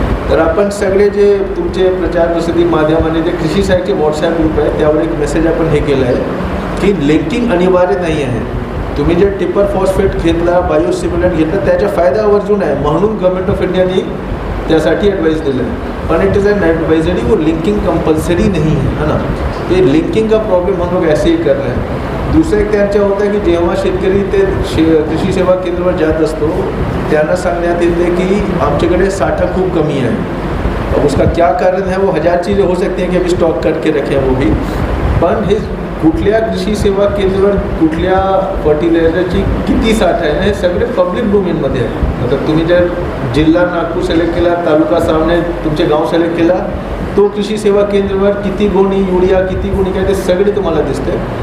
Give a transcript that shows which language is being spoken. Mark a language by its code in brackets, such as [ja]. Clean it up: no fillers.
[mr] तर आपण सगळे जे तुमचे प्रचार प्रसिद्धी माध्यमाने जे कृषी सहाय्यकचे व्हॉट्सॲप ग्रुप आहे त्यावर एक मेसेज आपण हे केलं आहे की लिंकिंग अनिवार्य नाही आहे. तुम्ही जे टिप्पर फॉस्फेट घेतला, बायोसिम्युलंट घेतला, त्याचा फायदा आवर्जून आहे, म्हणून गव्हर्नमेंट ऑफ इंडियाने त्यासाठी ॲडवाइस दिलं आहे. [hi] पण [en] it is an advisory, [hi] वो लिंकिंग कंपल्सरी नहीं है ना. ते लिंकिंग का प्रॉब्लेम हम लोग ऐसे ही कर रहे हैं. [mr] दुसरं एक त्यांचं होतं की जेव्हा शेतकरी ते कृषी सेवा केंद्रावर जात असतो त्यांना सांगण्यात येते की आमच्याकडे साठा खूप कमी आहे. [hi] अब उसका क्या कारण है, वो 1000 चीज़ें हो सकती हैं कि अभी स्टॉक करके रखें वो भी. [mr] पण हे कुठल्या कृषी सेवा केंद्रावर कुठल्या फर्टिलायझरची किती साठा आहे हे सगळे पब्लिक डोमेनमध्ये आहे. मतलब तुम्ही जर जिल्हा नागपूर सिलेक्ट केला, तालुका सामने तुमचे गाव सिलेक्ट केला, तो कृषी सेवा केंद्रावर किती गोणी युरिया, किती गोणी काय, ते सगळे तुम्हाला दिसते.